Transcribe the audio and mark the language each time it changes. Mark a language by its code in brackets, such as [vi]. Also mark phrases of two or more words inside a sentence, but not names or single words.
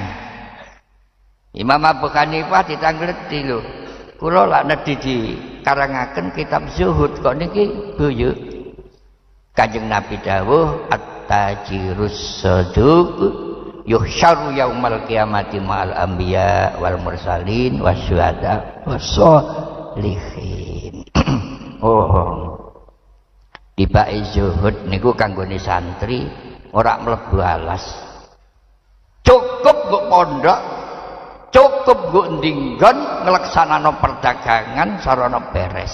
[jv] Imam Abu Hanifah ditangleti lho. Kula lak nedhi dikarangaken kitab zuhud kok niki buyuk. Kanjeng Nabi dawuh [ar] التاجر الصدوق يحشر يوم القيامة مع الأنبياء والمرسلين والشهداء والصالحين. [jv] Oh, tibake zuhud niku kanggone santri ora mlebu alas. Cukup nggo pondok, cukup nggo ndinggon ngleksanano perdagangan sarana beres.